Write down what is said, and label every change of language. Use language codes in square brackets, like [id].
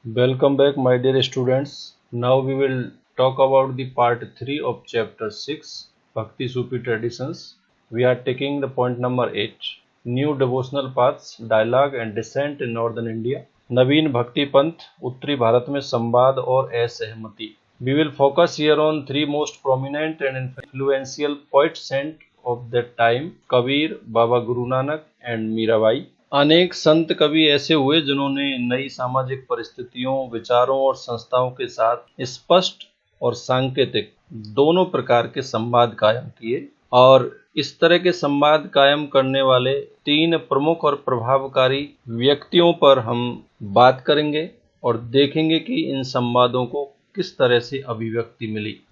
[en] Welcome back, my dear students. Now we will talk about the part 3 of chapter 6, Bhakti Sufi Traditions. We are taking the point number 8, New Devotional Paths, Dialogue and Descent in Northern India. [hi] नवीन भक्ति पंथ उत्तरी भारत में संवाद और असहमति. [en] We will focus here on three most prominent and influential poet saint of that time, Kabir, Baba Guru Nanak and Mirabai. [hi] अनेक संत कवि ऐसे हुए जिन्होंने नई सामाजिक परिस्थितियों, विचारों और संस्थाओं के साथ स्पष्ट और सांकेतिक दोनों प्रकार के संवाद कायम किए, और इस तरह के संवाद कायम करने वाले तीन प्रमुख और प्रभावकारी व्यक्तियों पर हम बात करेंगे और देखेंगे कि इन संवादों को किस तरह से अभिव्यक्ति मिली।